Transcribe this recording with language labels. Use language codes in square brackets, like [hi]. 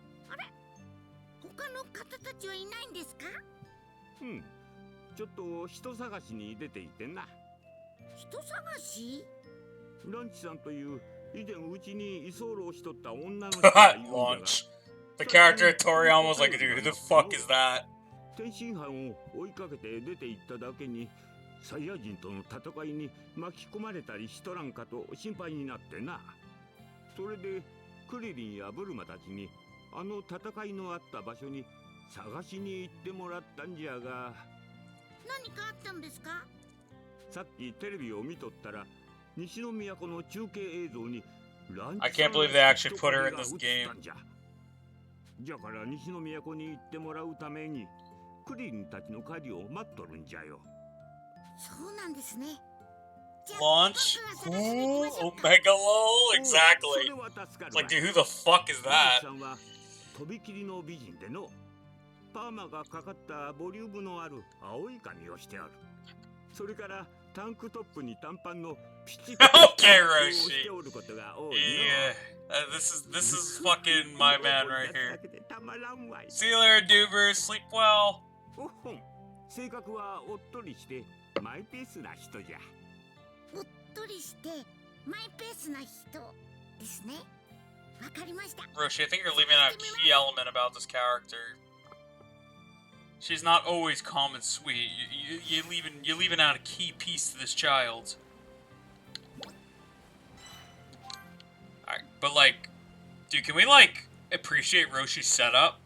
[ja] あれ、他の方たちはいないんですか？うん。ちょっと人探しに出ていてな。人探し？ランチさんという以前うちに居候しとった女の人がいるんだが。 [en] Launch. The character of Toriyama was like, dude, who the fuck is that? [ja] 天津飯を追いかけて出て行っただけに、サイヤ人との戦いに巻き込まれたりしとらんかと心配になってな。それでクリリンやブルマたちにあの戦いのあった場所に探しに行ってもらったんじゃが。何かあったんですか？さっきテレビを見とったら西の都の中継映像にランチ [en] I can't believe they actually put her in this game. [ja] じゃから西の都に行ってもらうためにクリリンたちの帰りを待っとるんじゃよ。そうなんですね。 [en] Launch? Cool? Omega lol? Exactly. It's like, dude, who the fuck is that? [ja] とびきりの美人でのパーマがかかったボリュームのある青い髪をしておる。それからタンクトップに短パンのピチピチ [en] Okay, [ja] を [en] Roshi. [ja] しておることが多いの。 [en] Yeah. This is fucking my man right here. [ja] たまらんわい。 [en] See you later, Dubers. Sleep well. [ja] おほん、性格はおっとりしてマイペースな人じゃ。おっとりしてマイペースな人ですね。わかりました。 [en] Roshi, I think you're leaving out a key element about this character. She's not always calm and sweet. You're leaving out a key piece to this child. Alright, but like, dude, can we like appreciate Roshi's setup?